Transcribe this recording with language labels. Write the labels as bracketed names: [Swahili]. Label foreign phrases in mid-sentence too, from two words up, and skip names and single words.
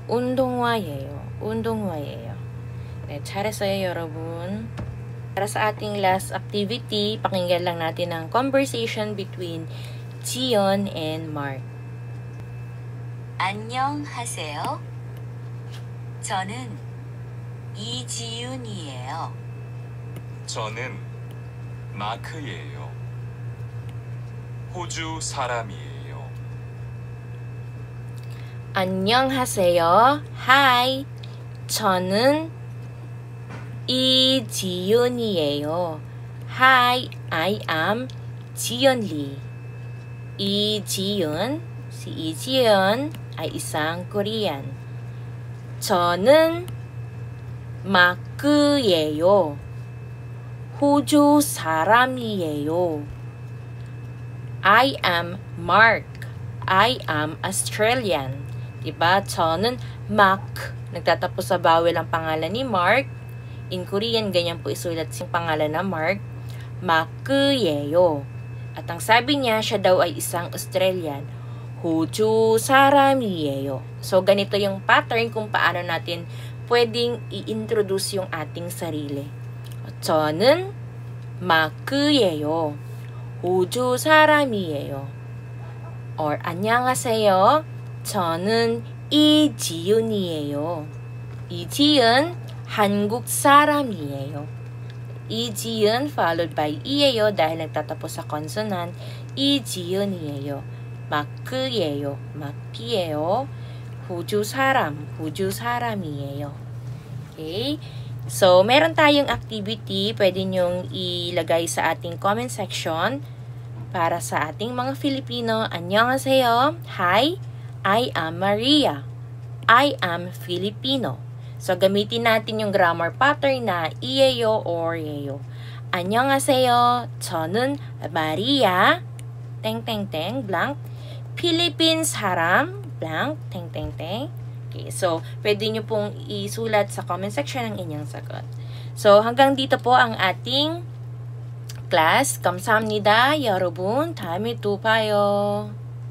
[Korean] 운동화예요. 운동화예요. 네, 잘했어요, 여러분. [Filipino] Para sa ating [English] last activity, [Filipino] pakinggan lang natin ang [English] conversation between Zion and Mark. [Korean] 안녕하세요. 저는 이지윤이에요. 저는 마크예요. 호주 사람이에요. 안녕하세요. Hi. 저는 이지윤이에요. [English] Hi, I am Jiyeon Lee. [Filipino] 이지윤, si 이지윤 ay isang Korean. [Korean] 저는 마크예요. 호주 사람이에요. [English] I am Mark. I am Australian. [Filipino] Diba? [Korean] 저는 Mark. [Filipino] Nagtatapos sa vowel ang pangalan ni Mark. [English] In Korean, [Filipino] ganyan po isulat siyang pangalan na Mark. [Korean] 마크예요. [Filipino] At ang sabi niya, siya daw ay isang Australian. [Korean] 호주 사람이에요. [Filipino] So, ganito yung pattern kung paano natin pwedeng i-introduce yung ating sarili. [Korean] 저는 마크예요. 호주 사람이에요. Or, 안녕하세요. 저는 이지윤이에요. 이지윤, 한국 사람이에요. [Filipino] 이지윤 [English] followed by [Filipino] 이에요 dahil nagtatapos sa consonant. [Korean] 이지윤이에요. 마크예요. 마피예요. 호주 사람이에요. [English] Okay? [Filipino] So, meron tayong activity. Pwede nyong ilagay sa ating [English] comment section [Filipino] para sa ating mga Filipino. [Korean] 안녕하세요. [English] Hi, I am Maria. I am Filipino. [Filipino] So, gamitin natin yung [English] grammar pattern [Filipino] na 이에요 or 예요. [Korean] 안녕하세요. 저는 마리아. 땡땡땡 blank. Philippine 사람 blank. 땡땡땡. [Filipino] Okay, so, pwede nyo pong isulat sa [English] comment section [Filipino] ang inyong sagot. So, hanggang dito po ang ating class. [Korean] 감사합니다, 여러분. 다음에 또 봐요.